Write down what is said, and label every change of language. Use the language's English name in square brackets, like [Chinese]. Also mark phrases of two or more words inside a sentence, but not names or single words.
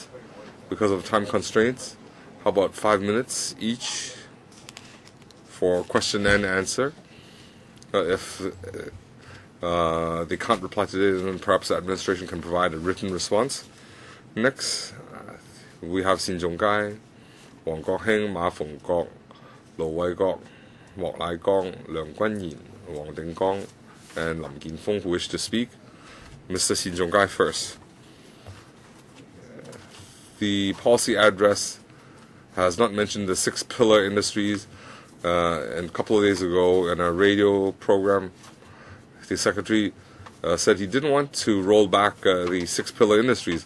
[English] Because of time constraints, how about 5 minutes each for question and answer? If they can't reply today, then perhaps the administration can provide a written response. Next, we have Xin Zhonggai, Wang Kok-heng, Ma Feng-kok, Lo Wai-kok, Mok Lai-kong, Leung Guan-yin, Wang Ding-kong, and Lam Kin-fong who wish to speak. Mr. Xin Zhonggai first. The policy address has not mentioned the 6 pillar industries. And a couple of days ago, in a radio program, the secretary said he didn't want to roll back the 6 pillar industries.